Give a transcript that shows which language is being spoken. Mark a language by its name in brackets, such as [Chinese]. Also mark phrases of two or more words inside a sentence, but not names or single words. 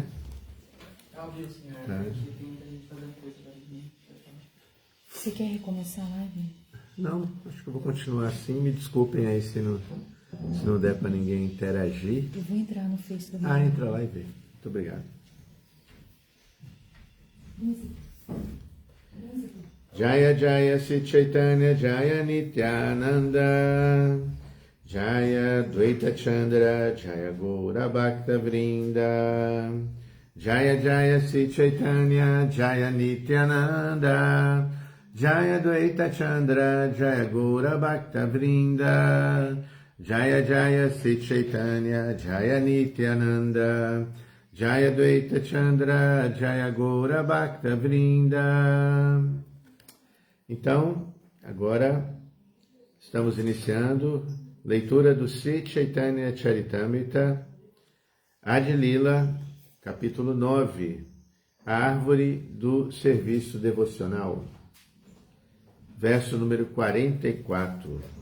[Portuguese] Tá ao vivo, senhor. Tá. Aqui tem muita gente fazendo coisa pra mim. Você quer recomeçar a live? Não, acho que eu vou continuar assim. Me desculpem aí se não der para ninguém interagir. Eu vou entrar no Face do Ah, entra lá e vê. Muito obrigado. [Bangla] জয় জয় শ্রী চৈতন্য জয় নিত্যানন্দ জয় দ্বৈত চন্দ্র জয় গৌর ভক্ত বৃন্দ জয় জয় শ্রী চৈতন্য জয় নিত্যানন্দ জয় দ্বৈত চন্দ্র জয় গৌর ভক্ত বৃন্দ জয় জয় শ্রী চৈতন্য জয় নিত্যানন্দ জয় দ্বৈত চন্দ্র জয় গৌর ভক্ত বৃন্দ. [Portuguese] Então, agora estamos iniciando leitura do Sri Chaitanya Charitamrita, Adi Lila, capítulo 9, a árvore do serviço devocional, verso número 44.